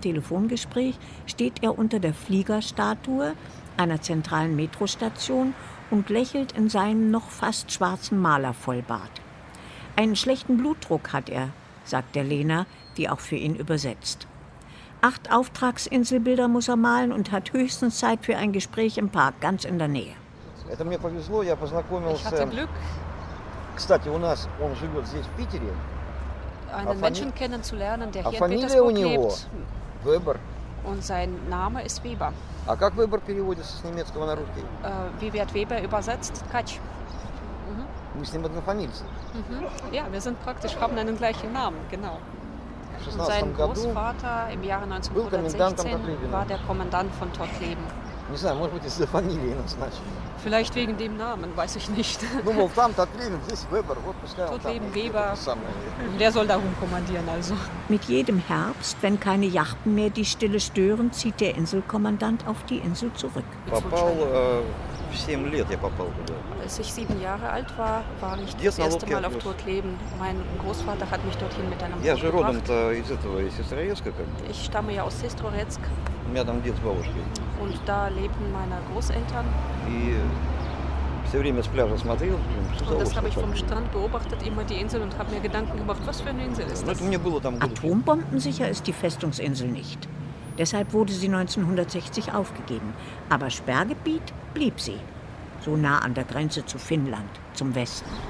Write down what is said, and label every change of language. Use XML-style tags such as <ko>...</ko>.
<de>Telefongespräch steht er unter der Fliegerstatue einer zentralen Metrostation und lächelt in seinen noch fast schwarzen Malervollbart. Einen schlechten Blutdruck hat er, sagt der Lena, die auch für ihn übersetzt. 8 Auftragsinselbilder muss er malen und hat höchstens Zeit für ein Gespräch im Park, ganz in der Nähe. Ich hatte Glück.</de> <ru>Кстати, у нас он живет здесь, в Питере.</ru> <de>Einen Menschen kennenzulernen, der hier in Petersburg lebt. Weber. Und sein Name ist Weber.</de> <ru>А как Weber переводится с немецкого на русский?</ru> <de>Wie wird Weber übersetzt? Katsch.</de> <ru>Мы с ним однофамильцы.</ru> <de>Ja, wir sind praktisch, haben einen gleichen Namen, genau. Und sein Großvater im Jahre 1916 war der Kommandant von Todtleben.</de> <ru>Не знаю, может быть, из-за фамилии назначен.</ru> <de>Vielleicht wegen dem Namen, weiß ich nicht.</de> <ru>Ну, мол, там Todtleben, здесь Weber, вот пускай он там.</ru> <de>Weber, der soll da rumkommandieren also. Mit jedem Herbst, wenn keine Yachten mehr die Stille stören, zieht der Inselkommandant auf die Insel zurück.</de> <ru>Попал, 7 лет я попал туда.</ru> <de>Als ich 7 Jahre alt war, war ich das erste Mal auf Todtleben. Mein Großvater hat mich dorthin mit einem Boot gebracht.</de> <ru>Я же родом-то из этого, из Сестрорецка, как бы.</ru> <de>Ich stamme ja aus Сестрорецк.</de> <ru>У меня там дед с бабушкой.</ru> <de>Und da leben meine Großeltern.</de> <ru>И все время с пляжа смотрел.</ru> <de>Und das habe ich vom Strand beobachtet, immer die Insel, und habe mir Gedanken gemacht, was für eine Insel ist das?</de> <ru>Ну, это мне было там.</ru> <de>Atombombensicher ist die Festungsinsel nicht. Deshalb wurde sie 1960 aufgegeben. Aber Sperrgebiet blieb sie. So nah an der Grenze zu Finnland, zum Westen.</de>